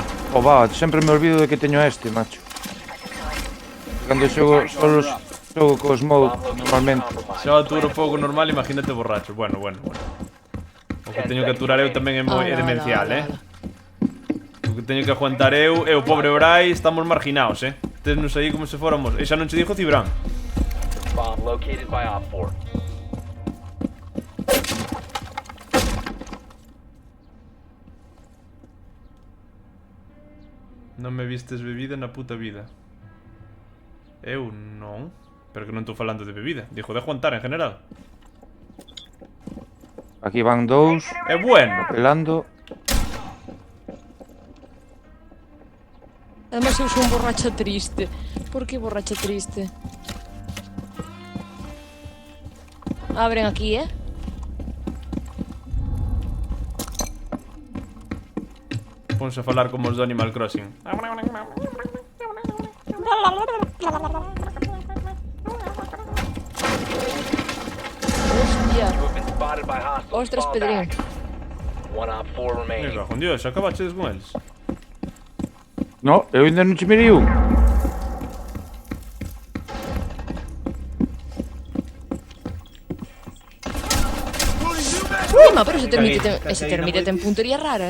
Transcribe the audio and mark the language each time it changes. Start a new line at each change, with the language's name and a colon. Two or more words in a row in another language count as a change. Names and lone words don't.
Galician: Va, sempre me olvido de que teño este, macho. Cando xogo solos, xogo cos mode, normalmente. Se eu aturo fogo normal, imagínate borracho. Bueno. O que teño que aturar eu tamén é moi demencial, O que teño que aguantar eu e o pobre Brai estamos marginados, Tesnos aí como se fóramos. E xa non che dixo Cibran.
English: Bomb located by Op 4.
Galician: Non me vistes bebida na puta vida. Eu non. Pero que non estou falando de bebida.
Spanish: Dijo de aguantar en general.
Galician: Aquí van dous, É bueno. pelando. Además eu sou un borracha triste. Por que borracha triste? Abren aquí, Ponse a falar como os do Animal Crossing. Hostia.
English: You have been spotted by hostiles.
Galician: Ostras,
English: Fall
Galician: Pedrín.
English: back. One Op 4
Galician: Me
English: remaining.
Galician: cago en Dios, acabaches con eles. No, eu ainda non che mirei un. Encima, pero ese termite ten puntería rara,